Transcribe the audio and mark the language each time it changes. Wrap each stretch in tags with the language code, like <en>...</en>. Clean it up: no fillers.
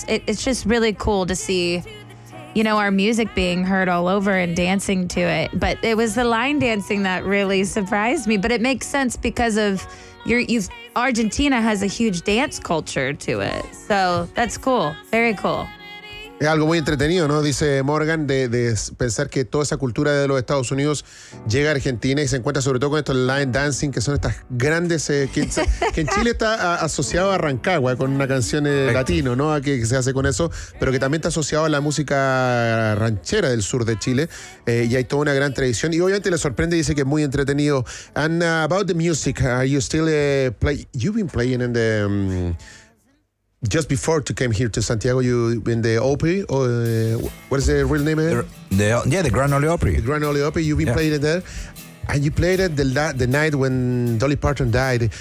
<en>It's just really cool to see, you know, our music being heard all over and dancing to it. But it was the line dancing that really surprised me. But it makes sense because of Argentina has a huge dance culture to it. So that's cool. Very cool.</en> <es>Es algo muy entretenido, ¿no? Dice Morgan, de pensar que toda esa cultura de los Estados Unidos llega a Argentina y se encuentra sobre todo con estos line dancing, que son estas grandes... que en Chile está asociado a Rancagua, con una canción latino, ¿no? Que se hace con eso, pero que también está asociado a la música ranchera del sur de Chile, y hay toda una gran tradición. Y obviamente le sorprende, dice que es muy entretenido.</es> <en>And about the music, are you still playing? You've been playing in the... just before to came here to Santiago, you in the Opry, or what is the real name? The Grand Ole Opry. The Grand Ole Opry, you've been playing it there, and you played it the night when Dolly Parton died.</en>